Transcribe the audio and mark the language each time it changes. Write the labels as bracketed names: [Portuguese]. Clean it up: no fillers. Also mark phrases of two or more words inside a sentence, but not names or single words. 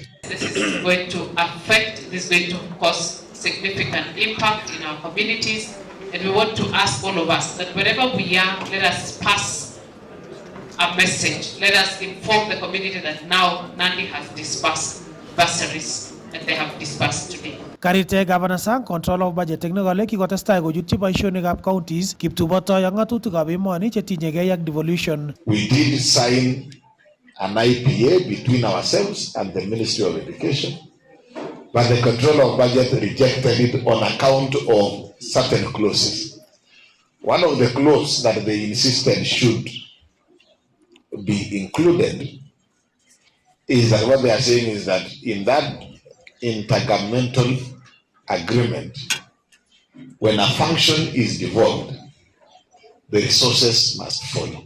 [English] This is going to cause significant impact in our communities, and we want to ask all of us that wherever we are, let us pass a message. Let us inform the community that now Nandi has disbursed bursaries and they have disbursed today. [Kalenjin] Karite Governor Sang [English] control of budget [Kalenjin] technically kikotestai kochutyi boisionikab counties kiptubotoi ak ng'atutikab emoni chetinyegei ak devolution. [English] We did sign an IPA between ourselves and the Ministry of Education, but the control of budget rejected it on account of certain clauses. One of the clauses that they insisted should be included is that what they are saying is that in that intergovernmental agreement, when a function is devolved, the resources must follow.